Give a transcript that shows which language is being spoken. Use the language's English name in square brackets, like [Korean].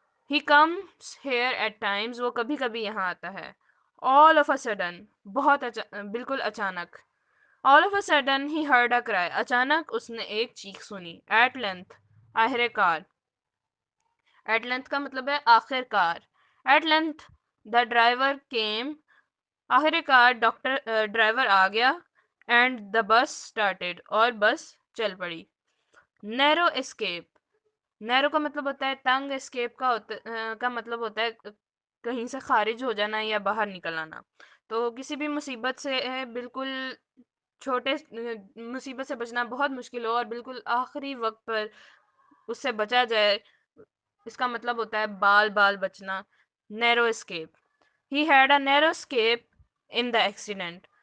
[English] He comes here at times. [Urdu] وہ کبھی کبھی یہاں آتا ہے. [English] All of a sudden. [Urdu] بہت بالکل اچانک. [English] All of a sudden he heard a cry. [Urdu] اچانک اس نے ایک چیخ سنی. [English] At length. [Urdu] آخر کار. ایٹ لینتھ کا مطلب ہے آخر کار. [English] At length the driver came. [Urdu] آخر کار ڈرائیور آ گیا. [English] And the bus started. [Urdu] اور بس چل پڑی. نیرو اسکیپ. نیرو کا مطلب ہوتا ہے تنگ. اسکیپ کا مطلب ہوتا ہے کہیں سے خارج ہو جانا یا باہر نکل آنا. تو کسی بھی مصیبت سے بالکل چھوٹے مصیبت سے بچنا بہت مشکل ہو اور بالکل آخری وقت پر اس سے بچا جائے، اس کا مطلب ہوتا ہے بال بچنا. نیرو escape. [English] He had a narrow escape in the accident.